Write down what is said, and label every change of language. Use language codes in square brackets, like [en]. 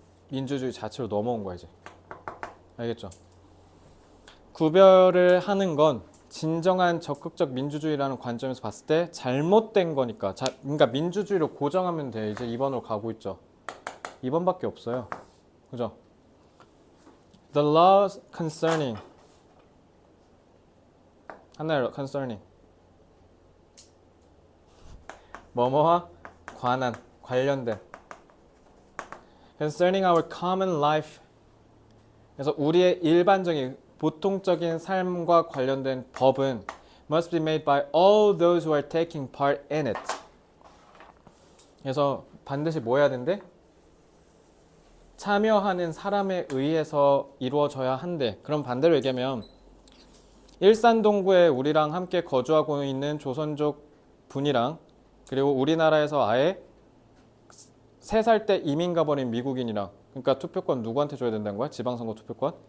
[ko] 민주주의 자체로 넘어온 거야 이제. 알겠죠? 구별을 하는 건 진정한 적극적 민주주의라는 관점에서 봤을 때 잘못된 거니까. 그러니까 민주주의로 고정하면 돼. 이제 2번으로 가고 있죠. 2번밖에 없어요. 그죠? [en] The laws concerning [ko] 하나로 [en] concerning [ko] 뭐뭐와 관련된 [en] concerning our common life [ko] 그래서 우리의 일반적인 보통적인 삶과 관련된 법은 [en] must be made by all those who are taking part in it. [ko] 그래서 반드시 뭐 해야 된대? 참여하는 사람에 의해서 이루어져야 한대. 그럼 반대로 얘기하면 일산 동구에 우리랑 함께 거주하고 있는 조선족 분이랑 그리고 우리나라에서 아예 3살 때 이민 가버린 미국인이랑 그러니까 투표권 누구한테 줘야 된다는 거야? 지방선거 투표권?